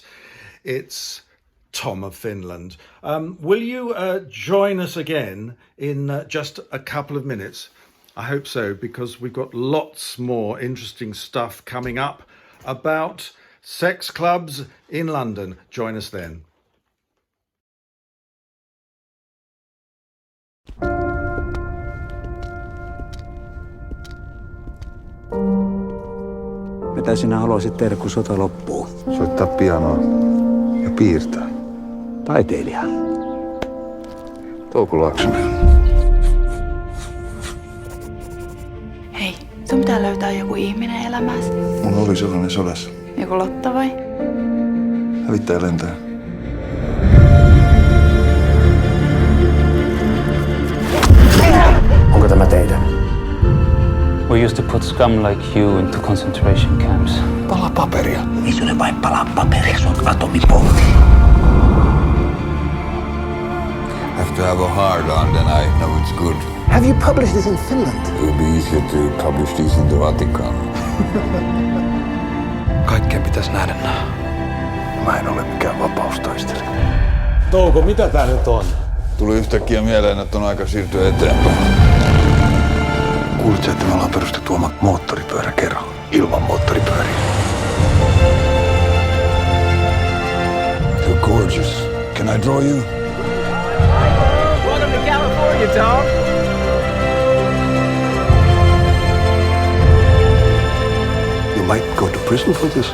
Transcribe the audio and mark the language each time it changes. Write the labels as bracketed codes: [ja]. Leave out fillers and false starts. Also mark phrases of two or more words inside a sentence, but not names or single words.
[en] It's Tom of Finland. Will you join us again in just a couple of minutes? I hope so, because we've got lots more interesting stuff coming up about sex clubs in London. Join us then. [fi] Mitä sinä haluaisit tehdä, kun sota loppuu? Soittaa pianoa ja piirtää. Taiteilija. Touko Laaksonen. Hei, sun pitää löytää joku ihminen elämääsi. Mulla oli sellainen sodassa. Joku Lotta vai? Hävittäjä lentää. Onko tämä teidän? [en] We used to put scum like you into concentration camps. [fi] Palaa paperia. Ei se ole vain palaa paperia, se on atomipommi. [en] Have to have a hard on, then I know it's good. Have you published this in Finland? It will be easier to publish these in the Vatican. [fi] Kaikkeen pitäisi nähdä nää. Mä en ole mikään vapaustaistelija. Touko, mitä tää nyt on? Tuli yhtäkkiä mieleen, että on aika siirtyä eteenpäin. Kuulitko, että me ollaan perustettu oma moottoripyöräkerho ilman moottoripyöriä? [en] You're gorgeous. Can I draw you? Welcome to California, Tom. You might go to prison for this.